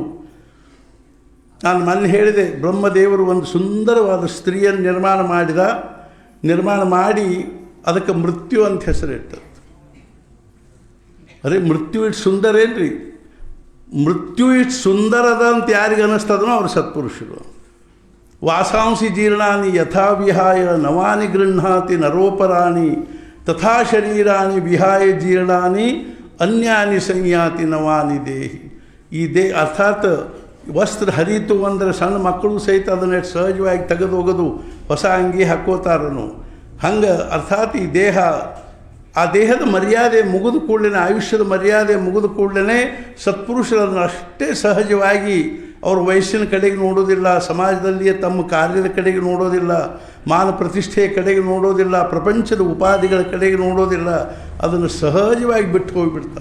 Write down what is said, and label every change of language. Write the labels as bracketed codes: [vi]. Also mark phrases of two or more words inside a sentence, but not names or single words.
[kn] ನಾನು ಮೊನ್ನೆ ಹೇಳಿದೆ, ಬ್ರಹ್ಮದೇವರು ಒಂದು ಸುಂದರವಾದ ಸ್ತ್ರೀಯನ್ನು ನಿರ್ಮಾಣ ಮಾಡಿ ಅದಕ್ಕೆ ಮೃತ್ಯು ಅಂತ ಹೆಸರಿಟ್ಟರು. ಅರೆ ಮೃತ್ಯು ಇಷ್ಟು ಸುಂದರ ಏನ್ರಿ? ಮೃತ್ಯು ಇಷ್ಟು ಸುಂದರದ ಅಂತ ಯಾರಿಗೆ ಅನ್ನಿಸ್ತದನೋ ಅವ್ರು ಸತ್ಪುರುಷರು. [sa] ವಾಸಾಂಸಿ ಜೀರ್ಣಾನಿ ಯಥಾ ವಿಹಾಯ ನವಾನಿ ಗೃಹ್ಣಾತಿ ನರೋಪರಾಣಿ ತಥಾ ಶರೀರಾಣಿ ವಿಹಾಯ ಜೀರ್ಣಾನಿ ಅನ್ಯಾನಿ ಸಂಯಾತಿ ನವಾನಿ ದೇಹಿ. [kn] ಅರ್ಥಾತ್ ವಸ್ತ್ರ ಹರಿತು ಅಂದರೆ ಸಣ್ಣ ಮಕ್ಕಳು ಸಹಿತ ಅದನ್ನು ಸಹಜವಾಗಿ ತೆಗೆದು ಹೋಗೋದು, ಹೊಸ ಅಂಗಿ ಹಾಕೋತಾರನು. ಹಂಗೆ ಅರ್ಥಾತ್ ಈ ದೇಹ, ಆ ದೇಹದ ಮರ್ಯಾದೆ ಮುಗಿದು ಕೂಡಲೇ, ಆಯುಷ್ಯದ ಮರ್ಯಾದೆ ಮುಗಿದು ಕೂಡಲೇ ಸತ್ಪುರುಷರನ್ನು ಅಷ್ಟೇ ಸಹಜವಾಗಿ ಅವ್ರ ವಯಸ್ಸಿನ ಕಡೆಗೆ ನೋಡೋದಿಲ್ಲ, ಸಮಾಜದಲ್ಲಿಯೇ ತಮ್ಮ ಕಾರ್ಯದ ಕಡೆಗೆ ನೋಡೋದಿಲ್ಲ, ಮಾನ ಪ್ರತಿಷ್ಠೆಯ ಕಡೆಗೆ ನೋಡೋದಿಲ್ಲ, ಪ್ರಪಂಚದ ಉಪಾಧಿಗಳ ಕಡೆಗೆ ನೋಡೋದಿಲ್ಲ, ಅದನ್ನು ಸಹಜವಾಗಿ ಬಿಟ್ಟು ಹೋಗಿಬಿಡ್ತಾರೆ.